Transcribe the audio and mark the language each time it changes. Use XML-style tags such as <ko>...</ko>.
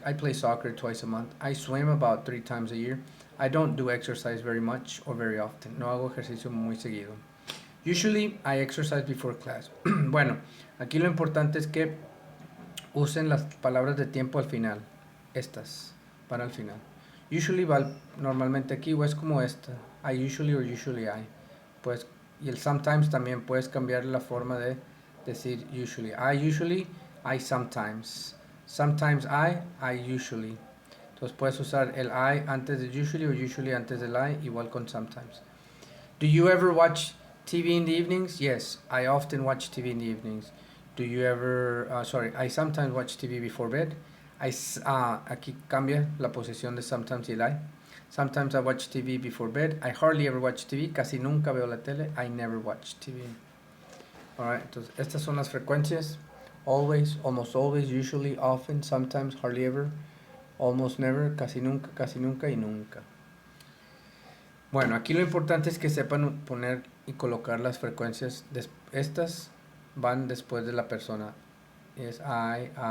<en>I play soccer twice a month. I swim about 3 times a year. I don't do exercise very much or very often.</en> <es>No hago ejercicio muy seguido.</es> <en>Usually I exercise before class.</en> <es>Bueno, aquí lo importante es que usen las palabras de tiempo al final. Estas, para el final. Usually va normalmente aquí o es como esta.</es> <en>I usually or usually I.</en> <es>Pues, y el sometimes también puedes cambiar la forma de decir usually.</es> <en>I sometimes. Sometimes I usually.</en> <es>Entonces puedes usar el I antes de usually o usually antes del I, igual con sometimes.</es> <en>Do you ever watch TV in the evenings? Yes, I often watch TV in the evenings. Do you ever, I sometimes watch TV before bed.</en> <es>Aquí cambia la posición de sometimes y el I.</es> <en>Sometimes I watch TV before bed. I hardly ever watch TV.</en> <es>Casi nunca veo la tele.</es> <en>I never watch TV.</en> <es>Alright, entonces estas son las frecuencias.</es> <en>Always, almost always, usually, often, sometimes, hardly ever, almost never,</en> <es>casi nunca y nunca. Bueno, aquí lo importante es que sepan poner y colocar las frecuencias. Estas van después de la persona. Es I.</es>